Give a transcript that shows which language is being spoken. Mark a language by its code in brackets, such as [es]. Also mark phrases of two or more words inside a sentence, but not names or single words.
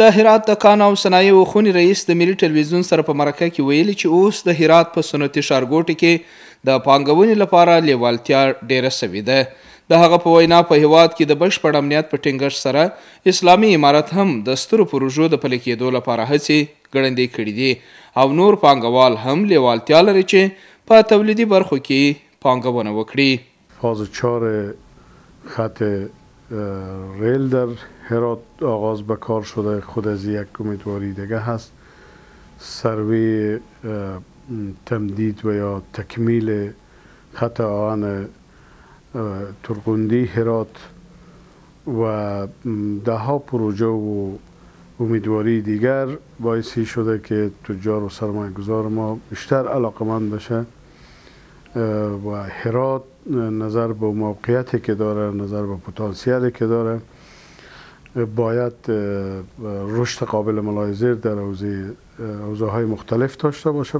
[ps] د هرات د کان او صنایعو خونې رئیس د ملي ټلویزیون سره په مرکه کې ویلي چې اوس د هرات په سنتي ښارګوټي کې د پانګونې لپاره لیوالتیا ډیره سوې ده. د هغه په وینا په هیواد کې د بشپړ امنیت په ټینګښت سره اسلامي امارت هم د سترو پروژو د پلي کېدو لپاره هڅې ګړندۍ کړي دي او نور پانګوال هم لیوالتیا لري چې په تولیدي برخو کې پانګونه وکړي. [fa] فاز 4 خط ریل در هرات آغاز به کار شده. خود از یک امیدواری دیگه هست سروی تمدید و یا تکمیل خط آهن ترقندی هرات و ده ها پروژه و امیدواری دیگر باعثی شده که تجار و سرمایه گذار ما بیشتر علاقمند بشه و هرات نظر به موقعیتی که داره، نظر به پتانسیلی که داره باید رشد قابل ملاحظه در حوزه‌های مختلف داشته باشه.